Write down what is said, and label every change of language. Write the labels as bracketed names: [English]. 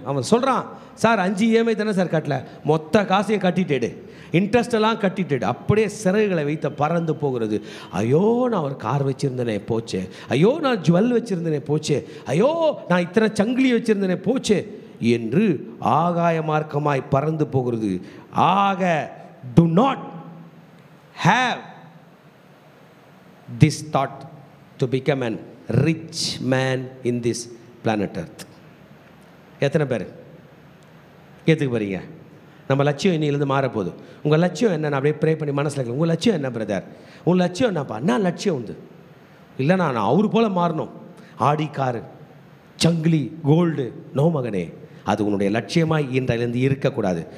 [Tamil] அவன் சொல்கிறான், sir 5 EMI தானே சார் கட்டல, மொத்த காசையை கட்டிட்டேடு, இன்ட்ரெஸ்ட் எல்லாம் கட்டிட்டு அப்படியே சிறகுகளை வைத்த பறந்து போகிறது. ஐயோ, நான் ஒரு கார் வச்சுருந்தேனே போச்சே, ஐயோ நான் ஜுவல் வச்சுருந்தேனே போச்சே, ஐயோ நான் இத்தனை சங்கிலி வச்சுருந்தேனே போச்சே என்று ஆகாய மார்க்கமாய் பறந்து போகிறது. ஆக [English] do not have this thought to become an rich man in this planet earth. [Tamil] எத்தனை பேர் ஏற்றுக்க போகிறீங்க? நம்ம லட்சியம் இன்னிலேருந்து மாறப்போகுது. உங்கள் லட்சியம் என்னன்னு அப்படியே ப்ரே பண்ணி மனசில் இருக்க. உங்கள் லட்சியம் என்ன பிரதர்? உங்கள் லட்சியம் என்னப்பா? நான் லட்சியம் உண்டு இல்லை, நான் அவரு போல் மாறணும், ஆடி காரு சங்கிலி கோல்டு. நோ மகனே, அது உன்னுடைய லட்சியமாய் இன்றையிலிருந்து இருக்கக்கூடாது.